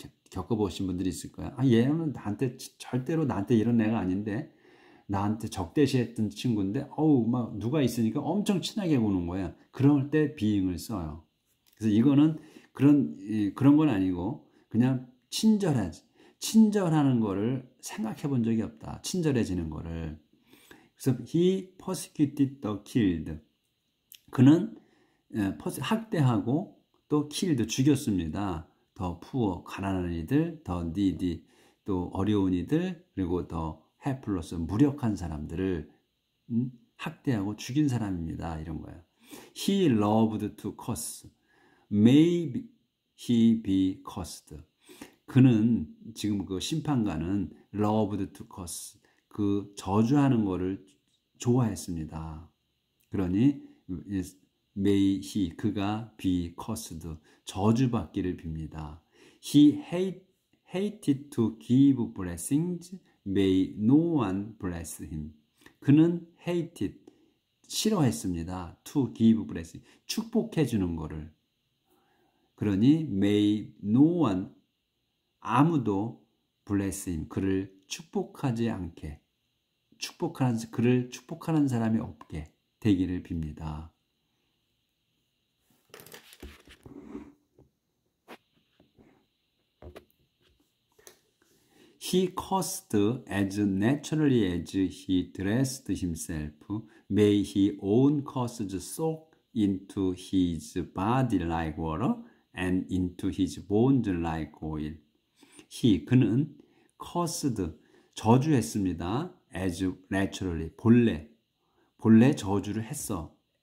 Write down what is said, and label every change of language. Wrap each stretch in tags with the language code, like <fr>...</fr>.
<ko>겪어보신 분들이 있을 거예요. 얘는 절대로 나한테 이런 애가 아닌데, 나한테 적대시했던 친구인데, 막 누가 있으니까 엄청 친하게 구는 거야. 그럴 때 being을 써요. 그래서 이거는 그런 건 아니고, 그냥 친절하는 거를 생각해 본 적이 없다. 친절해지는 거를. 그래서</ko> <en>he persecuted the killed.</en> <ko>그는 학대하고 또 killed, 죽였습니다. 더 poor, 가난한 이들, 더 needy, 또 어려운 이들, 그리고 더</ko> <en>helpless,</en> <ko>무력한 사람들을 학대하고 죽인 사람입니다. 이런 거예요.</ko> <en>He loved to curse. May he be cursed.</en> <ko>그는, 지금 그 심판관은</ko> <en>loved to curse.</en> <ko>그 저주하는 거를 좋아했습니다. 그러니</ko> <en>may he,</en> <ko>그가</ko> <en>be cursed,</en> <ko>저주받기를 빕니다.</ko> <en>He hated to give blessings. May no one bless him.</en> <ko>그는 hated, 싫어했습니다.</ko> <en>To give blessing,</en> <ko>축복해 주는 거를. 그러니</ko> <en>may no one,</en> <ko>아무도</ko> <en>bless him,</en> <ko>그를 축복하지 않게, 그를 축복하는 사람이 없게 되기를 빕니다.</ko> <en>He cursed as naturally as he dressed himself. May his own curses soak into his body like water and into his bones like oil.</en> <ko>그는 cursed, 저주했습니다.</ko> <en>as naturally,</en> <ko>본래 저주를 했어.</ko>